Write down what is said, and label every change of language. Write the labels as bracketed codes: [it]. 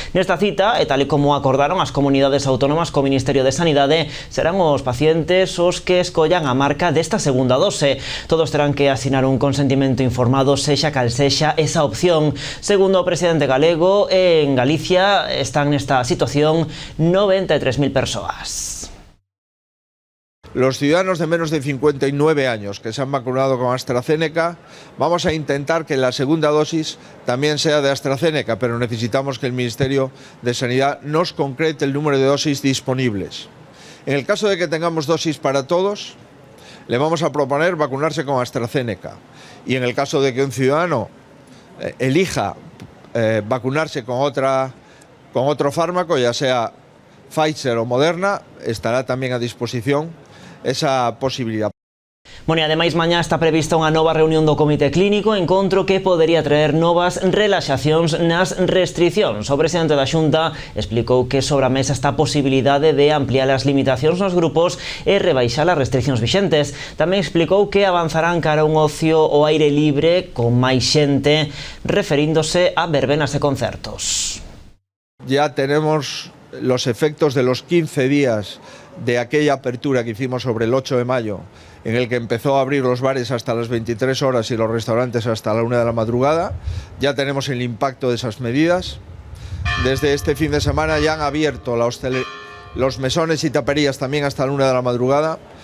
[gl] Nesta cita, e tal e como acordaron as comunidades autónomas co Ministerio de Sanidade, serán os pacientes os que escollan a marca desta segunda dose. Todos terán que asinar un consentimento informado, sexa cal sexa esa opción. Segundo o presidente galego, en Galicia están nesta situación 93.000 persoas. [es] Los ciudadanos de menos de 59 años que se han vacunado con AstraZeneca, vamos a intentar que la segunda dosis también sea de AstraZeneca, pero necesitamos que el Ministerio de Sanidad nos concrete el número de dosis disponibles. En el caso de que tengamos dosis para todos, le vamos a proponer vacunarse con AstraZeneca. Y en el caso de que un ciudadano elija vacunarse con otro fármaco, ya sea Pfizer o Moderna, estará también a disposición esa posibilidad. [gl] Bueno, e ademais mañá está prevista unha nova reunión do Comité Clínico, encontro que podería traer novas relaxacións nas restriccións. O presidente da Xunta explicou que sobre a mesa está a posibilidade de ampliar as limitacións nos grupos e rebaixar as restriccións vixentes. Tamén explicou que avanzarán cara a un ocio ao aire libre con máis xente, referíndose a verbenas e concertos. [es] Ya tenemos los efectos de los 15 días de aquella apertura que hicimos sobre el 8 de mayo, en el que empezó a abrir los bares hasta las 23 horas y los restaurantes hasta la 1 de la madrugada. Ya tenemos el impacto de esas medidas. Desde este fin de semana ya han abierto los mesones y taperías también hasta la 1 de la madrugada.